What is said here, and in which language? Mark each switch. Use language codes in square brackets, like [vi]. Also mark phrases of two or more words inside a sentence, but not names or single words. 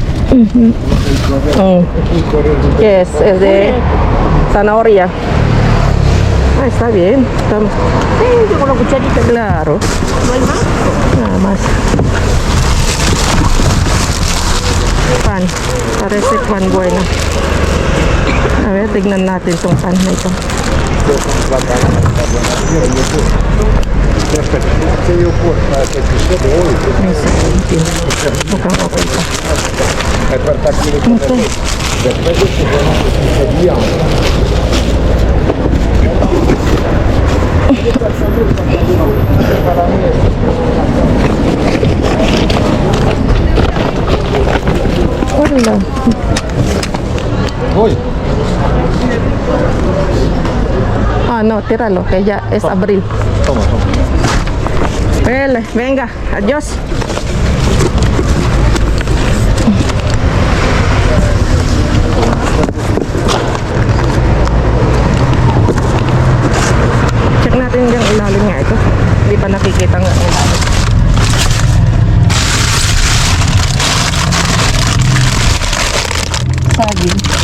[es] ¿Qué es? Es de zanahoria. Ah, está bien. Toma. Sí, con la cucharita. Claro. ¿No hay más? Nada más. Pan. Parece pan bueno. A ver, [tl] tignan natin itong pan na ito. Ay, sa kuntin. Mukhang okay pa. Okay. [es] Hola. Voy. Ah, no, tíralo, que ya es abril. Toma. Well, venga, adios. [tl] Check natin yung ilalim nga ito. Hindi pa nakikita nga ang ilalim. Saging.